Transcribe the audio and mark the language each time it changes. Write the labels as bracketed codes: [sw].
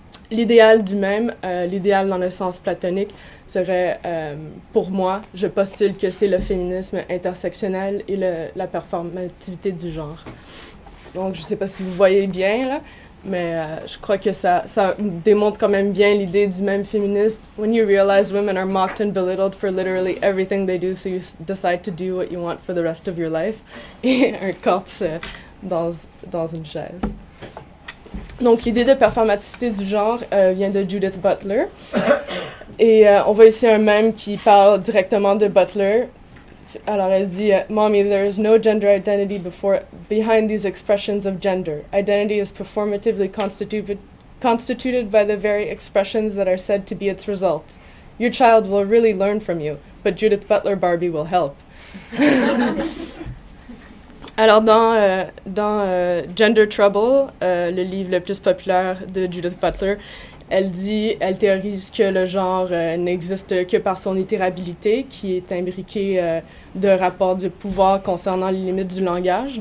[fr] L'idéal du mème, l'idéal dans le sens platonique, serait, pour moi, je postule que c'est le féminisme intersectionnel et la performativité du genre. Donc, je ne sais pas si vous voyez bien, là, mais je crois que ça démontre quand même bien l'idée du mème féministe. [en] When you realize women are mocked and belittled for literally everything they do, so you decide to do what you want for the rest of your life. [fr] Et un corps dans une chaise. Donc, l'idée de performativité du genre vient de Judith Butler. Et on voit ici un mème qui parle directement de Butler. Alors, elle dit [en] « Mommy, there is no gender identity behind these expressions of gender. Identity is performatively constituted by the very expressions that are said to be its results. Your child will really learn from you, but Judith Butler Barbie will help. [fr] » Alors, dans Gender Trouble, le livre le plus populaire de Judith Butler, elle théorise que le genre n'existe que par son itérabilité, qui est imbriquée de rapports de pouvoir concernant les limites du langage.